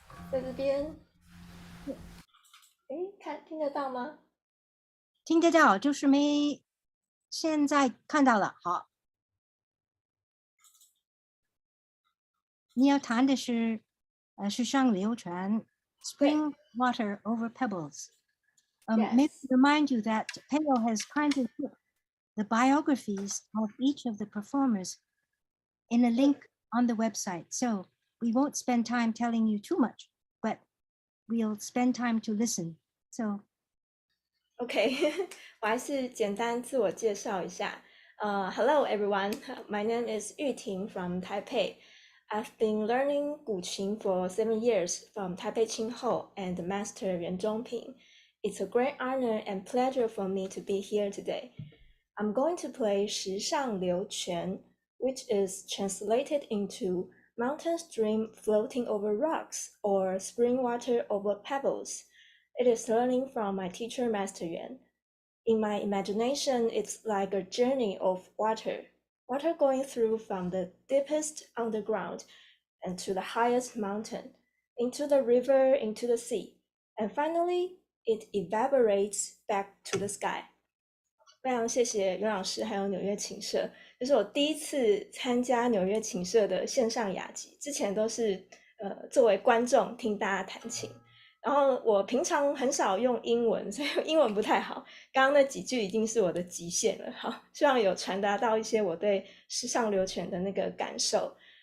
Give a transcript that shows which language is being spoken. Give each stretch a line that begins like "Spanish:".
Chinese: 在这边，听得到吗？听得到，就是没，现在看到了。好，你要弹的是，石上流泉 ，
English: Spring Water over Pebbles. May I Yes. remind you that Peiyou has kindly put the biographies of each of the performers in a link on the website. So we won't spend time telling you too much, but we'll spend time to listen. So
Chinese: OK，我还是简单自我介绍一下。
English: Hello everyone, my name is Yuting from Taipei. I've been learning Guqin for 7 years from Taipei Qin Hall and Master Yuan Píng. It's a great honor and pleasure for me to be here today. I'm going to play 石上流泉, which is translated into mountain stream floating over rocks or spring water over pebbles. It is learning from my teacher, Master Yuan. In my imagination, it's like a journey of water going through from the deepest underground and to the highest mountain, into the river, into the sea, and finally, it evaporates back to the sky.
Chinese: 非常谢谢袁老师还有纽约琴社就是我第一次参加纽约琴社的线上雅集，之前都是作为观众听大家弹琴。然后我平常很少用英文，所以英文不太好。刚刚那几句已经是我的极限了。好，希望有传达到一些我对石上流泉的那个感受。